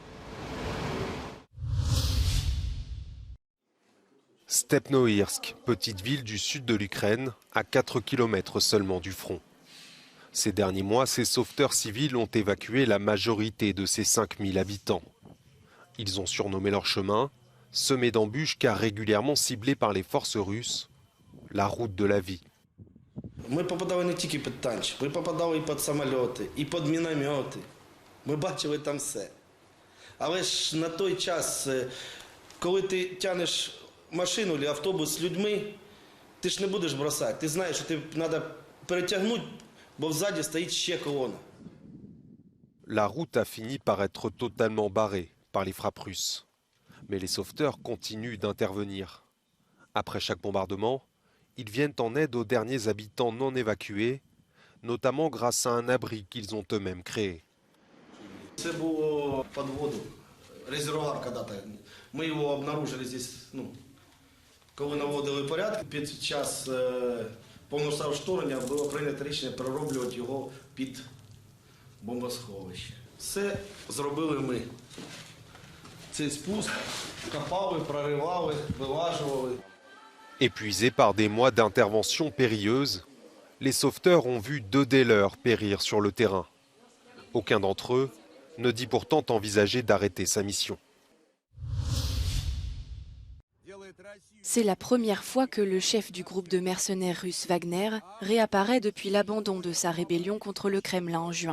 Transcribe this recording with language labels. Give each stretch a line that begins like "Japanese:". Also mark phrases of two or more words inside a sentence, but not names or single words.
French: Stepnoïrsk, petite ville du sud de l'Ukraine, à 4 km seulement du front. Ces derniers mois, ces sauveteurs civils ont évacué la majorité de ces 5000 habitants. Ils ont surnommé leur chemin, semé d'embûches car régulièrement ciblés par les forces russes, la route de la vie.
Ukrainian: Ми попадали не тільки під танчик, ми попадали і під самоліти, і під міномети. Ми бачили там все. Але ж на той час, коли ти тянеш машину чи автобус з людьми, ти ж не будеш бросати. Ти знаєш, що тобі треба перетягнути, бо ззаді стоїть ще колона.
French: La route a fini par être totalement barrée par les frappes russes. Mais les sauveteurs continuent d'intervenir. Après chaque bombardement, ils viennent en aide aux derniers habitants non évacués, notamment grâce à un abri qu'ils ont eux-mêmes créé.
Ukrainian: Це було під воду, резервуар когда-то. Ми його
Russian: обнаружили здесь,
Ukrainian: коли наводили порядки. Під час повномасштабного вторгнення було прийнято рішення перероблювати його під бомбосховище. Все зробили ми. Цей спуск копали, проривали, вилажували.
French: Épuisés par des mois d'interventions périlleuses, les sauveteurs ont vu 2 des leurs périr sur le terrain. Aucun d'entre eux ne dit pourtant envisager d'arrêter sa mission. C'est la première fois que le chef du groupe de mercenaires russe Wagner réapparaît depuis l'abandon de sa rébellion contre le Kremlin en juin.